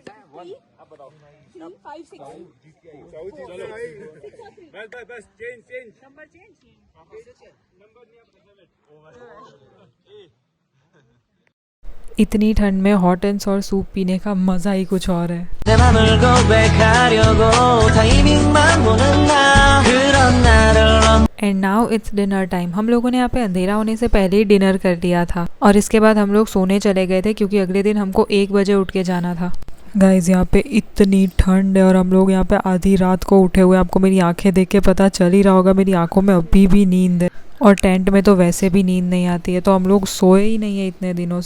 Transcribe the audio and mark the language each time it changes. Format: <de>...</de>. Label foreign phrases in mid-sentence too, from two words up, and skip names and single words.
<hi>आप बताओ 3, 5, 6 बस</hi> <en>change number change number</en> <hi>नहीं आप इतनी ठंड में</hi> <en>hot and sour soup</en> <hi>पीने का मज़ा ही कुछ और है।</hi> <ko>내 맘을 고백하려고 타이밍만 보는 나 그런 나를</ko> <en>and now it's dinner time.</en> <hi>हम लोगों ने यहाँ पे अंधेरा होने से पहले ही डिनर कर लिया था और इसके बाद हम लोग सोने चले गए थे क्योंकि अगले दिन हमको 1 बजे उठ के जाना था। गाइज यहाँ पे इतनी ठंड है और हम लोग यहाँ पे आधी रात को उठे हुए। आपको मेरी आंखें देख के पता चल ही रहा होगा, मेरी आंखों में अभी भी नींद है और टेंट में तो वैसे भी नींद नहीं आती है, तो हम लोग सोए ही नहीं है इतने दिनों से।</hi>